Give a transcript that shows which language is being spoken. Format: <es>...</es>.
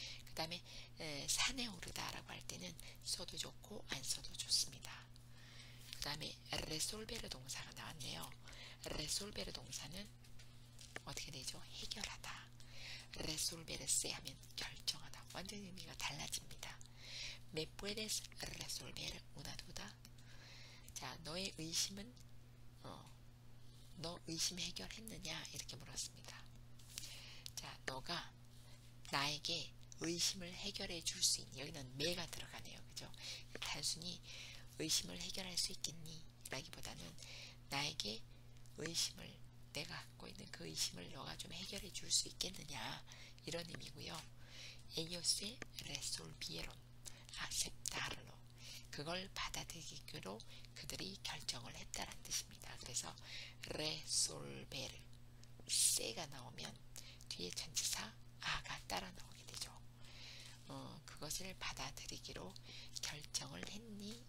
<ko>그 다음에 산에 오르다 라고 할 때는 써도 좋고 안 써도 좋습니다. 그 다음에 resolver 동사가 나왔네요. resolver 동사는 어떻게 되죠? 해결하다. resolverse 하면 결정하다. 완전 의미가 달라집니다.</ko> <es>¿Me puedes resolver una duda?</es> <ko>자, 너의 의심은 너 의심 해결했느냐? 이렇게 물었습니다. 자, 너가 나에게 의심을 해결해 줄 수 있니? 여기는 매가 들어가네요. 그죠? 단순히 의심을 해결할 수 있겠니? 라기보다는 나에게 의심을 내가 갖고 있는 그 의심을 너가 좀 해결해 줄 수 있겠느냐? 이런 의미고요.</ko> <es>Ellos se resolvieron aceptarlo.</es> <ko>그걸 받아들이기로 그들이 결정을 했다는 뜻입니다. 그래서 resolver se가 나오면 뒤에 전치사 아가 따라 나오게 되죠. 그것을 받아들이기로 결정을 했니?</ko>